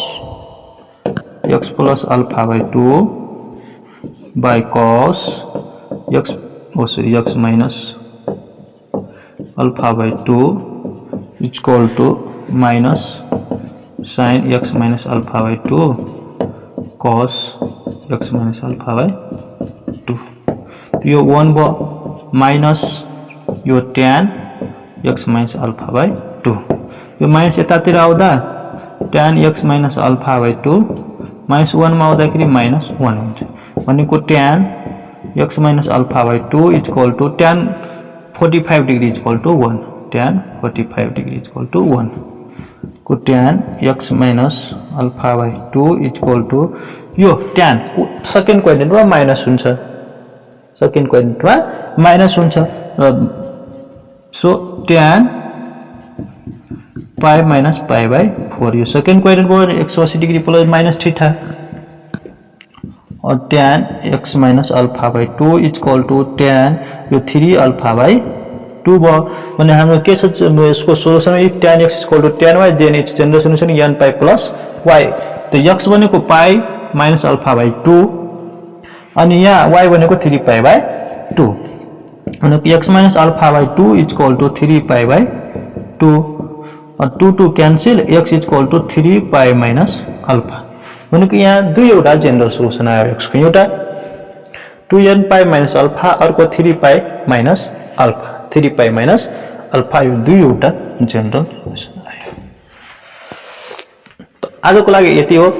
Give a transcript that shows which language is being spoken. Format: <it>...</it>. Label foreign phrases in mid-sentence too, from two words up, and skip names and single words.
<ne>x प्लस अल्फा बाई 2 बाई कस x माइनस अल्फा बाई 2</ne> <en>equal to minus sine x minus alpha by 2</en> <ne>कस x माइनस अल्फा बाई 2। यो 1 भयो माइनस यो tan x माइनस अल्फा बाई 2, यो माइनस यतातिर आउँदा tan x माइनस अल्फा बाई 2 माइनस 1 मा आउँदाखेरि माइनस 1 हुन्छ, भनेको tan x माइनस अल्फा बाई 2</ne> <en>equal to tan 45 degree equal to 1, tan 45 degree equal to 1</en> <ne>को tan x माइनस अल्फा बाई 2 इक्वल टू यो tan</ne> <en>second quadrant</en> <ne>माइनस हुन्छ,</ne> <en>second quadrant</en> <ne>माइनस हुन्छ। सो tan पाई माइनस पाई बाई 4 यो</ne> <en>second quadrant</en> <ne>भयो 180 डिग्री प्लस माइनस थीटा, और tan x माइनस अल्फा बाई 2 इक्वल टू tan यो 3 अल्फा बाई 2 भयो भने हाम्रो के छ यसको सोलुसन</ne> <en>if tan x equal to tan y then its general solution n pi plus y.</en> <ne>त x भनेको पाई माइनस अल्फा बाई 2 अनि यहाँ y भनेको 3 पाई बाई 2 भनेको x माइनस अल्फा बाई 2</ne> <en>equal to 3 pi by 2</en> <ne>और 2 2 क्यान्सल x इक्वल टू 3 पाई माइनस अल्फा भनेको यहाँ दुईवटा</ne> <en>general solution</en> <ne>आयो x को, एउटा 2n पाई माइनस अल्फा अर्को 3 पाई माइनस अल्फा, 3 पाई माइनस अल्फा यो दुईवटा</ne> <en>general solution</en> <ne>आयो। आजको लागि यति हो।</ne>